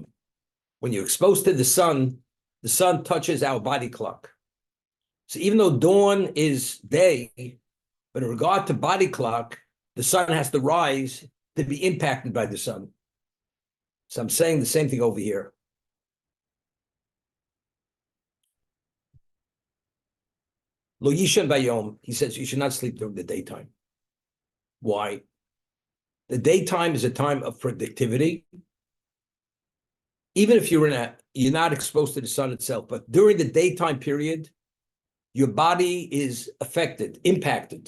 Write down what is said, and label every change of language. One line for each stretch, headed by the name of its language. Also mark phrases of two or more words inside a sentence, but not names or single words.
English: When you're exposed to the sun touches our body clock. So even though dawn is day, but in regard to body clock, the sun has to rise to be impacted by the sun. So I'm saying the same thing over here.
Hebrew: לא יישן ביום,
English: he says you should not sleep during the daytime. Why? The daytime is a time of productivity. Even if you're not exposed to the sun itself, but during the daytime period, your body is affected, impacted.